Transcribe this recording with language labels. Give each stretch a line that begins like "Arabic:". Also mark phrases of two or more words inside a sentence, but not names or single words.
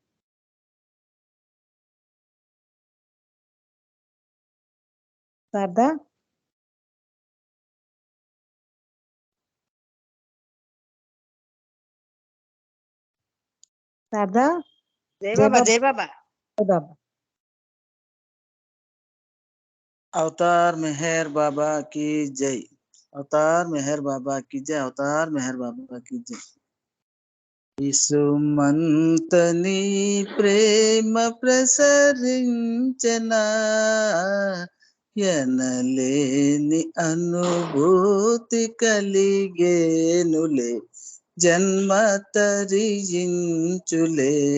Telugu: శారదా. శారదా. జై బాబా. జై బాబా. జై బాబా.
Hindi: अवतार मेहर बाबा की जय, अवतार मेहर बाबा की जय, अवतार मेहर बाबा की जय.
Telugu: యేసుమంతని ప్రేమ ప్రసరించనా, ఎనలేని అనుభూతి కలిగేనులే, జన్మ తరించులే.